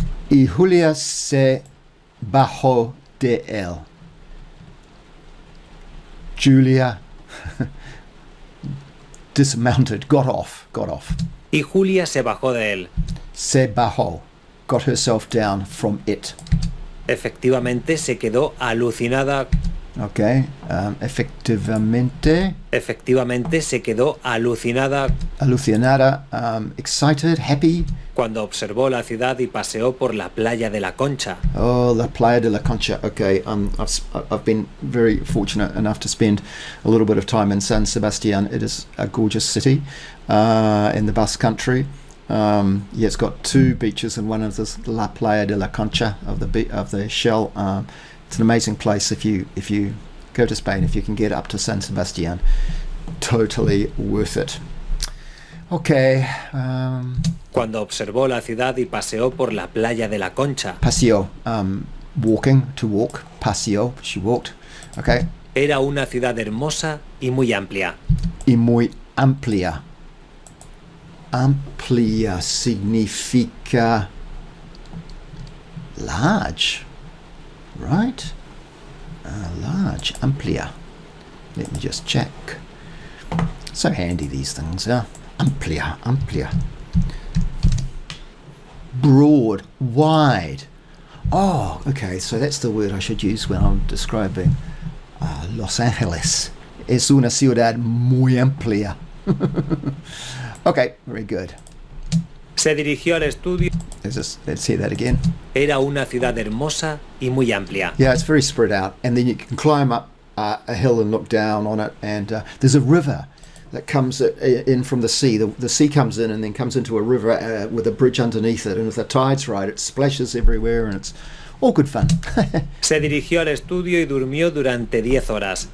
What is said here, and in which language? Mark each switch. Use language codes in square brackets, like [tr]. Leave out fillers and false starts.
[es] Y Julia se bajó de él. [en] Julia dismounted, got off. [es] Y Julia se bajó de él. Se bajó, [en] got herself down from it. [es] Efectivamente se quedó alucinada. Okay, efectivamente se quedó alucinada [en] alucinada, excited, happy. [es] cuando observó la ciudad y paseó por la playa de la Concha. Oh, la Playa de la Concha. [en] Okay, I've been very fortunate enough to spend a little bit of time in San Sebastián. It is a gorgeous city in the Basque Country. Yeah, it's got two beaches, and one of this La Playa de la Concha of the shell. It's an amazing place if you go to Spain, if you can get up to San Sebastián. Totally worth it. Okay. [es] Cuando observó la ciudad y paseó por la playa de la Concha. [en] Paseo. Walking, to walk. Paseo. She walked. Okay. [es] Era una ciudad hermosa y muy amplia. Y muy amplia. Amplia significa [en] large. [es] Right? [en] Large, amplia. Let me just check. So handy, these things, yeah? Amplia. Broad, wide. Oh, okay, so that's the word I should use when I'm describing Los Angeles. [es] Es una ciudad muy amplia. [en] Okay, very good. [es] Se dirigió al estudio. [en] Let's see that again. [es] Era una ciudad hermosa y muy amplia. [en] Yeah, it's very spread out, and then you can climb up a hill and look down on it, and there's a river that comes in from the sea. The sea comes in and then comes into a river with a bridge underneath it, and if the tide's right, it splashes everywhere, and it's all good fun. [es] Se dirigió al estudio y durmió durante 10 horas.